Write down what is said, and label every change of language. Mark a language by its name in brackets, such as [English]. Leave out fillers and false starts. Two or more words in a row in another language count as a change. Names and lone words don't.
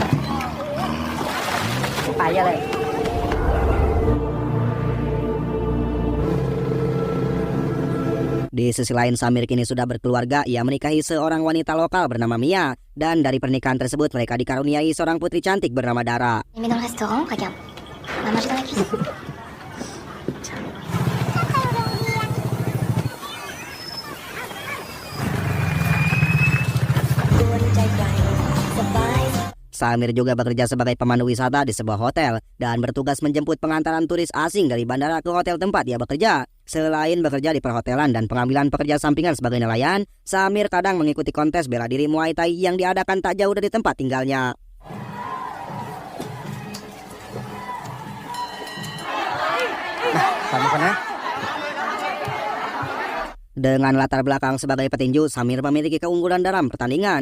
[Indonesian] Di sisi lain, Samir kini sudah berkeluarga. Ia menikahi seorang wanita lokal bernama Mia. Dan dari pernikahan tersebut mereka dikaruniai seorang putri cantik bernama Dara. [French] Mais dans le restaurant, regarde. On va manger dans la cuisine. [Indonesian] Samir juga bekerja sebagai pemandu wisata di sebuah hotel dan bertugas menjemput pengantaran turis asing dari bandara ke hotel tempat ia bekerja. Selain bekerja di perhotelan dan pengambilan pekerja sampingan sebagai nelayan, Samir kadang mengikuti kontes bela diri Muay Thai yang diadakan tak jauh dari tempat tinggalnya. Dengan latar belakang sebagai petinju, Samir memiliki keunggulan dalam pertandingan.